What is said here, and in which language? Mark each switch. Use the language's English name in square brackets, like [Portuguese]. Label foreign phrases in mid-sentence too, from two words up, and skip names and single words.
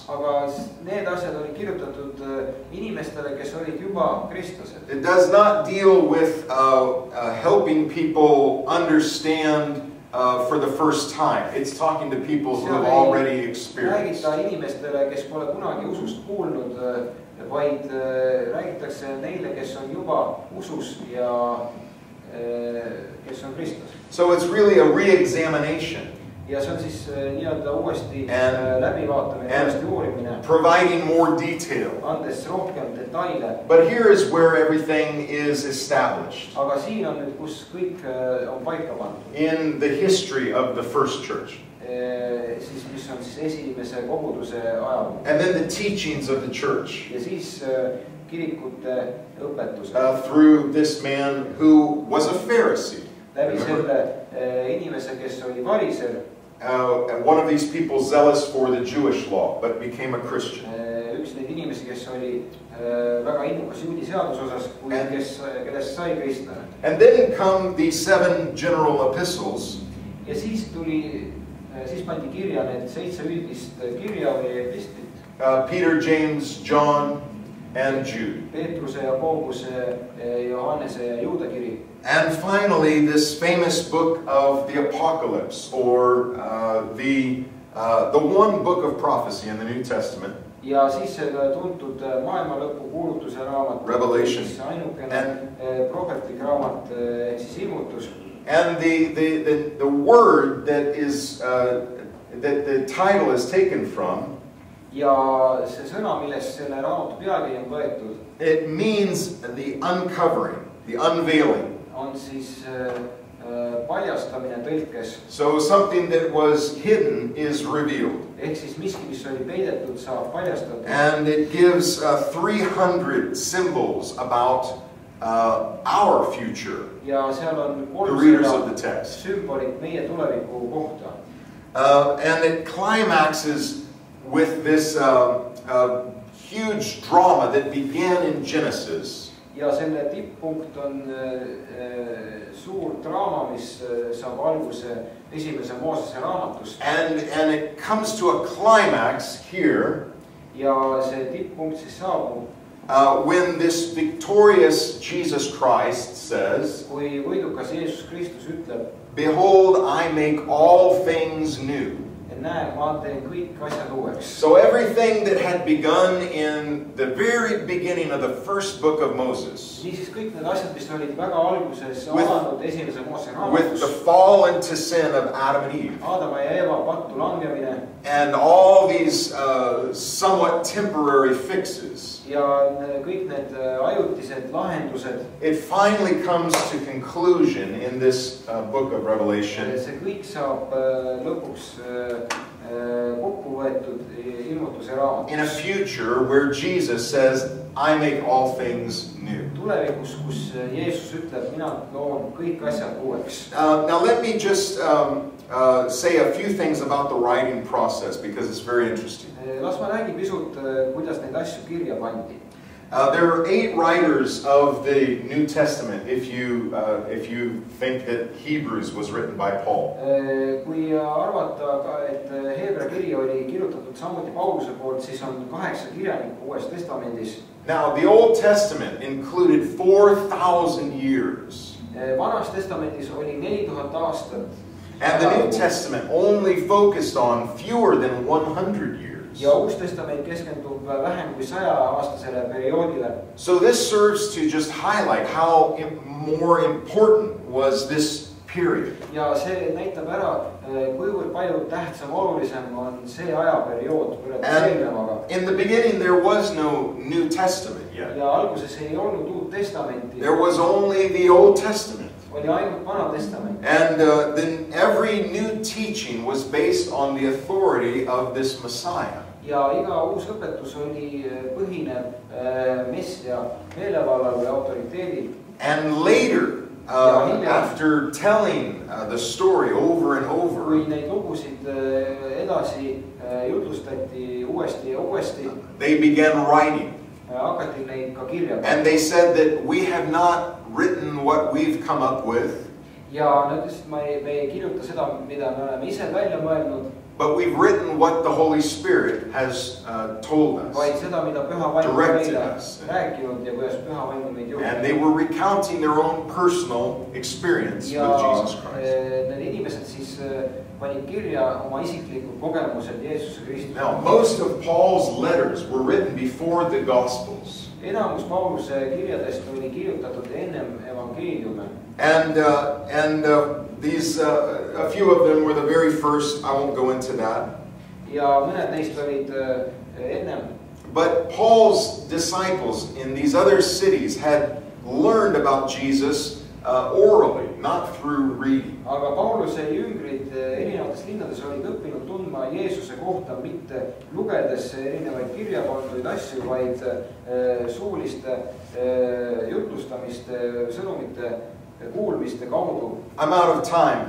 [Estonian] Aga need asjad oli kirjutatud inimestele, kes olid juba kristlased. [English] It does not deal with helping people understand for the first time. It's talking to people who have already experienced. [Estonian] Räägita inimestele, kes pole kunagi usust kuulnud, vaid räägitakse neile, kes on juba usus ja kes on Kristus. [English] So it's really a re-examination. [Estonian] Ja see on siis nii-öelda uuesti läbivaatamine, uuesti uurimine. [English] Providing more detail. [Estonian] Andes rohkem detaile. [English] But here is where everything is established. [Estonian] Aga siin on nüüd, kus kõik on paika pandud. [English] In the history of the first church. [Estonian] Siis mis on siis esimese koguduse ajalugu. [English] And then the teachings of the church. [Estonian] Ja siis kirikute õpetus. [English] Through this man who was a Pharisee. [Estonian] Läbi selle inimese, kes oli variser. [English] And one of these people zealous for the Jewish law, but became a Christian. [Estonian] Üks neid inimesi, kes oli väga innukas juudi seaduse osas, kellest sai kristlane. [English] And then come the 7 general epistles. [Estonian] Ja siis pandi kirja need 7 üldist kirja või epistlit. [English] Peter, James, John, and Jude. [Estonian] Peetruse, Jakobuse, Johannese ja Juuda kiri. [English] And finally, this famous book of the Apocalypse, or the one book of prophecy in the New Testament. [Estonian] Ja siis tuntud maailma lõpu kuulutuse raamat. [English] Revelation. [Estonian] Ainukene prohvetlik raamat, siis ilmutus. [English] And the word that is that the title is taken from. [Estonian] Ja see sõna, millest selle raamatu pealkiri on võetud. [English] It means the uncovering, the unveiling. [Estonian] On siis paljastamine tõlkes. [English] So something that was hidden is revealed. [Estonian] Ehk siis miski, mis oli peidetud, saab paljastatud. [English] And it gives 300 symbols about our future. [Estonian] Ja seal on 300 sümbolid meie tuleviku kohta. [English] And it climaxes with this huge drama that began in Genesis. [Estonian] Ja selle tipppunkt on suur draama, mis saab alguse esimese Moosese raamatust. [English] And it comes to a climax here. [Estonian] Ja see tipppunkt siis saabub. [English] When this victorious Jesus Christ says, [Estonian] kui võidukas Jeesus Kristus ütleb, [English] "Behold, I make all things new." [Estonian] Näe, ma teen kõik asjad uueks. [English] So everything that had begun in the very beginning of the first book of Moses, [Estonian] niisiis kõik need asjad, mis olid väga alguses alanud esimese Moose raamatus, [English] with the fall into sin of Adam and Eve, [Estonian] Aadama ja Eeva pattu langemine, [English] and all these somewhat temporary fixes, [Estonian] ja kõik need ajutised lahendused, [English] it finally comes to conclusion in this book of Revelation. [Estonian] See kõik saab lõpuks kokku võetud ilmutuse raamat. [English] In a future where Jesus says, "I make all things new." [Estonian] Tulevikus, kus Jeesus ütleb, mina loon kõik asjad uueks. [English] Now let me just say a few things about the writing process because it's very interesting. [Estonian] Las ma räägin pisut, kuidas neid asju kirja pandi. [English] There are 8 writers of the New Testament if you think that Hebrews was written by Paul. [Estonian] Kui arvata, et Heebrea kiri oli kirjutatud samuti Pauluse poolt, siis on 8 kirjanikku Uues Testamendis. [English] Now the Old Testament included 4,000 years. [Estonian] Vanas Testamendis oli 4000 aastat. [English] And the New Testament only focused on fewer than 100 years. [Estonian] Ja Uus Testament keskendub vähem kui 100-aastasele perioodile. [English] So this serves to just highlight how more important was this period. [Estonian] Ja see näitab ära, kuivõrd palju tähtsam, olulisem on see ajaperiood võrreldes eelnevaga. [English] In the beginning there was no New Testament yet. [Estonian] Ja alguses ei olnud Uut Testamenti. [English] There was only the Old Testament. [Estonian] Oli ainult Vana Testament. [English] And then every new teaching was based on the authority of this Messiah. [Estonian] Ja iga uus õpetus oli põhinev Messia meelevallal või autoriteedil. [English] And later, after telling the story over and over, [Estonian] kui neid lugusid edasi jutlustati uuesti ja uuesti, [English] they began writing. [Estonian] Hakati neid ka kirja. [English] And they said that we have not written what we've come up with. [Estonian] Ja nad ütlesid, me ei kirjuta seda, mida me oleme ise välja mõelnud. [English] But we've written what the Holy Spirit has told us, directed us. And they were recounting their own personal experience with Jesus Christ. Now, most of Paul's letters were written before the Gospels. [Estonian] Enamus Pauluse kirjadest oli kirjutatud ennem evangeeliume. [English] And these, a few of them were the very first. I won't go into that. [Estonian] Ja mõned neist olid ennem. [English] But Paul's disciples in these other cities had learned about Jesus orally, not through reading. [Estonian] Aga Pauluse jüngrid erinevates linnades olid õppinud tundma Jeesuse kohta mitte lugedes erinevaid kirjapanduid asju, vaid suuliste jutlustamiste, sõnumite kuulmiste kaudu. [English] I'm out of time.